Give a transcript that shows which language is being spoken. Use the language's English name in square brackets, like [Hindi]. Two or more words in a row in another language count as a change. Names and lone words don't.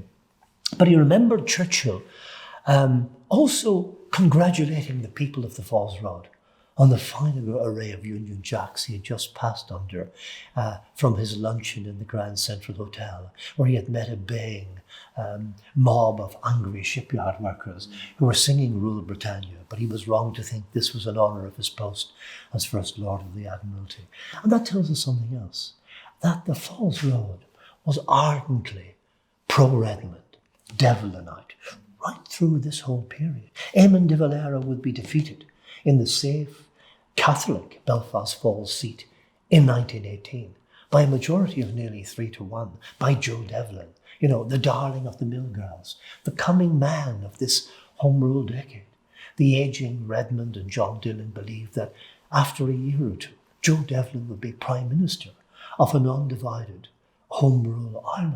[English] But he remembered Churchill also congratulating the people of the Falls Road on the fine array of Union Jacks he had just passed under from his luncheon in the Grand Central Hotel, where he had met a baying mob of angry shipyard workers who were singing Rule Britannia, but he was wrong to think this was in honour of his post as First Lord of the Admiralty. And that tells us something else, that the Falls Road was ardently pro-Redmond, Devlinite, right through this whole period. Éamon de Valera would be defeated in the safe Catholic Belfast Falls seat in 1918 by a majority of nearly 3-1 by Joe Devlin, the darling of the mill girls, the coming man of this Home Rule decade. The ageing Redmond and John Dillon believed that after a year or two, Joe Devlin would be Prime Minister of an undivided Home Rule Ireland.